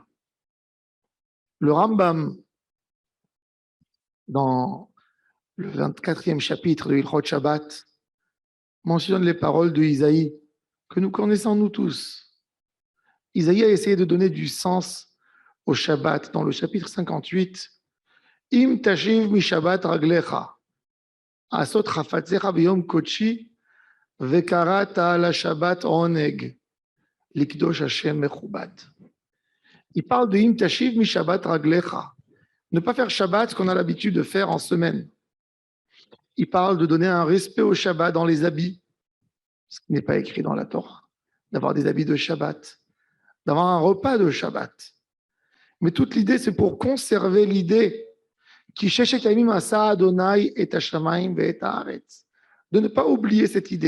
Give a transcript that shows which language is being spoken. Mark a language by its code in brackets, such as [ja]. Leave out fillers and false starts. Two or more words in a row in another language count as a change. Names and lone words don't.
[fr] Le Rambam, dans le 24e chapitre de [he] הלכות שבת, [fr] mentionne les paroles de Isaïe, que nous connaissons nous tous. Isaïe a essayé de donner du sens au Shabbat dans le chapitre 58. [he] אם תשיב משבת רגלך, עשות חפציך ביום קדשי, וקראת לשבת ענג, לקדוש השם מכובד. [fr] Il parle de [he] אם תשיב משבת רגלך, [fr] ne pas faire Shabbat ce qu'on a l'habitude de faire en semaine. Il parle de donner un respect au Shabbat dans les habits, ce qui n'est pas écrit dans la Torah, d'avoir des habits de Shabbat, d'avoir un repas de Shabbat. Mais toute l'idée, c'est pour conserver l'idée qui Adonai et de ne pas oublier cette idée.